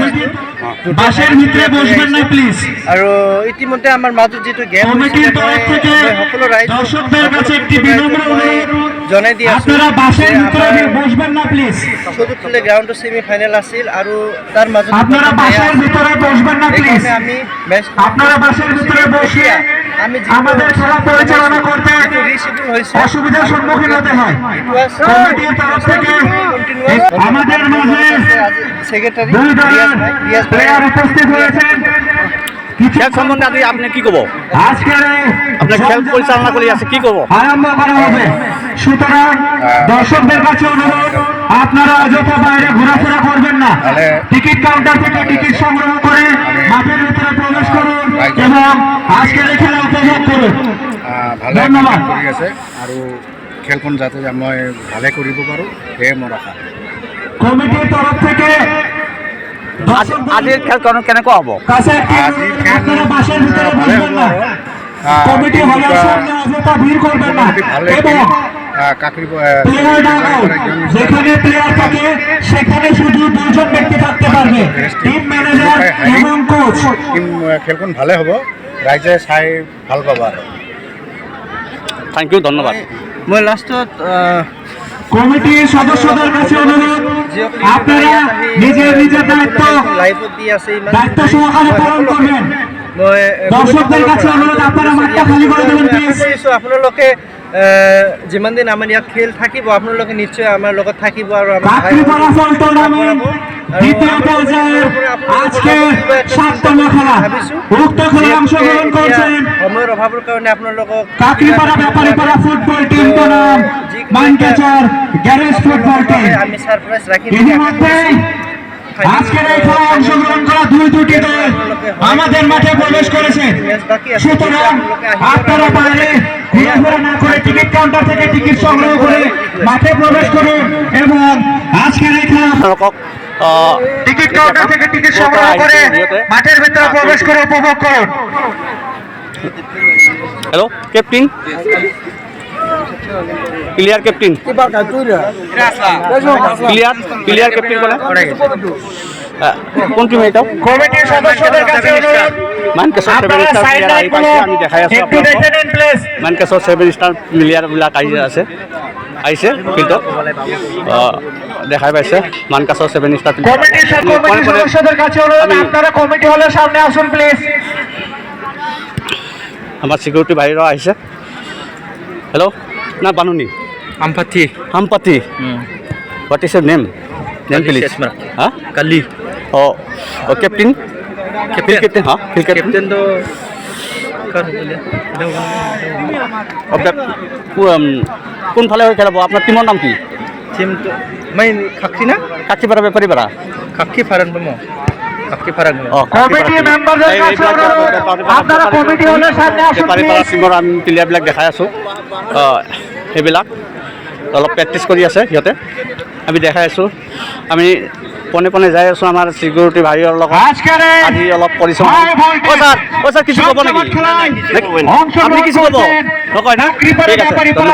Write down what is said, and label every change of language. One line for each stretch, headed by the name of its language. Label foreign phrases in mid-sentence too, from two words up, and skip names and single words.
Assamese: আৰু ইতিমধ্যে আমাৰ মাজত যিটো গেম হৈছিলে মই সকলো ৰাইজ জনাই দি আছোঁ চতুৰ্থ গ্ৰাউণ্ডৰ
English: semi final
Assamese: আছিল আৰু তাৰ মাজত আমি মেচ আমি
Bangla: রিসিডিউল হয়েছে অসুবিধার সম্মুখীন হতে হয়। আমাদের মাঝে সেক্রেটারি রিয়াজ ভাই উপস্থিত হয়েছেন। খেল সম্বন্ধে আপনি কি কব? আপনার খেল পরিচালনা করে আছে কি কব? আরম্ভ করা হবে। সুতরাং দর্শকদের কাছে অনুরোধ, আপনারা অযথা বাইরে ঘোরাফেরা করবেন না। টিকিট কাউন্টার থেকে টিকিট সংগ্রহ করে মাঠের ভিতরে প্রবেশ করুন এবং আজকের এই খেলা উপভোগ করুন। ধন্যবাদ।
Assamese: আৰু খেলখন যাতে মই ভালে কৰিব পাৰোঁ সেয়ে মোৰ আশা।
Bangla: কমিটির তরফ থেকে
Assamese: আজিৰ খেলখন কেনেকুৱা হ'ব?
Bangla: আপনারা বাসের ভিতরে বসবেন না। কমিটি হলের সামনে অযথা ভিড় করবেন না এবং যেখানে প্লেয়ার থাকে সেখানে শুধু দুজন ব্যক্তি থাকতে পারবে,
English: team manager
Bangla: এবং কোচ।
Assamese: খেলখন ভালে হ'ব, ৰাইজে চাই ভাল পাব। আৰু
English: Thank you, ধন্যবাদ।
Assamese: মই লাষ্টত
Bangla: কমিটির সদস্যদের কাছে অনুরোধ, আপনারা নিজের নিজের
Assamese: লাইভত দি আছে
Bangla: দায়িত্ব সহকারে পালন করবেন। দর্শকদের কাছে অনুরোধ, আপনারা মাঠটা খালি করে দেবেন প্লিজ।
Assamese: আপোনালোকে যিমান দিন আমাৰ ইয়াত খেল থাকিব আপোনালোকে নিশ্চয় আমাৰ লগত থাকিব আৰু
Bangla: কাকরিপাড়া
English: football tournament
Bangla: দ্বিতীয় পর্যায়ের আজকে 7তম খেলা। উক্ত খেলায় অংশগ্রহণ করছেন
Assamese: সময়ৰ অভাৱৰ কাৰণে আপোনালোকক
Bangla: কাকরিপাড়া ব্যাপারীপাড়া
English: football team
Bangla: বনাম মানকাছর গ্যারেজ
English: football team.
Assamese: আমি সারপ্রাইজ রাখি।
Bangla: ইতিমধ্যে আজকের এই খেলায় অংশগ্রহণ করা দুটি দল আমাদের মাঠে প্রবেশ করেছে। সুতরাং আপনারা বাইরে ঘোরাফেরা না করে টিকিট কাউন্টার থেকে টিকিট সংগ্রহ করে মাঠে প্রবেশ করুন এবং আজকের এই খেলা টিকিট কাউন্টার থেকে টিকিট সংগ্রহ করে মাঠের ভিতরে প্রবেশ করে উপভোগ করুন।
English: Hello captain, player captain, player captain
Bangla: বলে কোন টিম এটা? কমিটির সদস্যদের কাছে অনুরোধ,
Assamese: মানকাছৰ 7
English: star player
Assamese: আহি পাইছে। আমি দেখাই আছো মানকাছৰ 7
English: star player
Assamese: আহিছে ফিল্ডত দেখাই পাইছে মানকাছৰ 7
English: star player.
Bangla: কমিটির সদস্যদের কাছে অনুরোধ, আপনারা কমিটি হলের সামনে আসুন প্লিজ।
Assamese: আমার সিকিউরিটি ভাইরা আহিছে।
Bodo: হেল্ল' না বানুনি আমপাতি
English: হামপাতি। What is your name? Name please. হ্যাঁ কালি ও ক্যাপ্টেন, ক্যাপ্টেন হ্যাঁ field captain ক্যাপ্টেন তো
Assamese: কোনফালে হৈ খেলাব? আপোনাৰ টিমৰ নাম কি? টিম তো মই খাকি না কাকিপাৰা বেপাৰীপাৰা
Bodo: খাকি ফারান বমো খাকি ফারান
Bangla: কমিটি মেম্বারদের কাছে অনুরোধ, আপনারা কমিটি হলের সামনে আসুন
Assamese: বেপাৰীপাৰা
Bangla: প্লিজ।
Assamese: টিমৰ আমি প্লেয়াৰবিলাক দেখাই আছোঁ। সেইবিলাক অলপ প্ৰেক্টিছ কৰি আছে সিহঁতে, আমি দেখাই আছোঁ। আমি পোনে পোনে যাই আছোঁ আমাৰ চিকিউৰিটি ভাইৰ লগত। আজি অলপ পৰিশ্ৰম। ছাৰ কিছু ক'ব নেকি? আপুনি কিছু ক'ব নকয় না? ঠিক আছে, ধন্যবাদ।